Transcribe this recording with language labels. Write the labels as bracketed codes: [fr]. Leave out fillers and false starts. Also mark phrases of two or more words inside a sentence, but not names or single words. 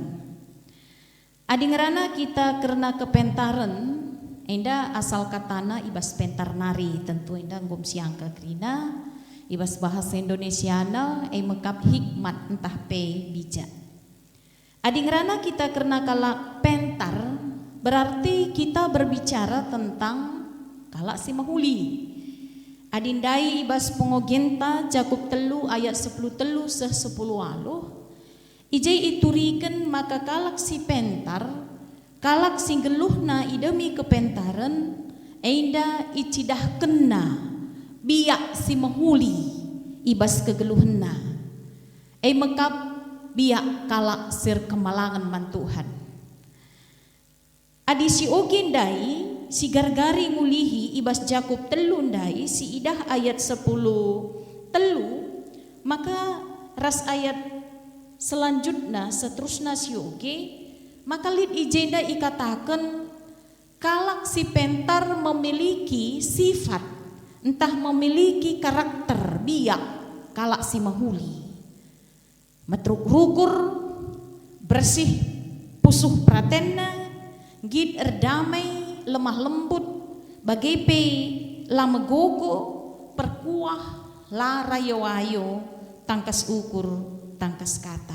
[btx] Adi ngerana kita karena kepentaran enda asal katana ibas pentar nari tentu enda ngom siang ke krina ibas bahasa Indonesiana mekap hikmat entah pe bijak. Adi ngerana kita karena kala pentar [id] berarti kita berbicara tentang [btx] kala si mahuli. Adindai ibas pengogenta Jakub telu ayat 10 telu seh 10 aloh. Ijai ituriken maka kalak si pentar, kalak si geluhna idemi kepentaran, enda icidah kena biak si mahuli ibas kegeluhna. Mekap biak kalak sir kemalangan man Tuhan. Adi si ogindai si gargari ngulihi ibas Jakub telu ndai si idah ayat 10 telu, maka ras [id] ayat selanjutnya seterusnya [btx] si oge, maka lid ijenda ikatakan kalak si pentar [id] memiliki sifat, [btx] entah [id] memiliki karakter [btx] biak kalak si mahuli, metruk rukur bersih pusuh pratenna, gid erdamai lemah lembut, bagepe lamegogo perkuah larayo-ayo tangkas ukur tangkas kata.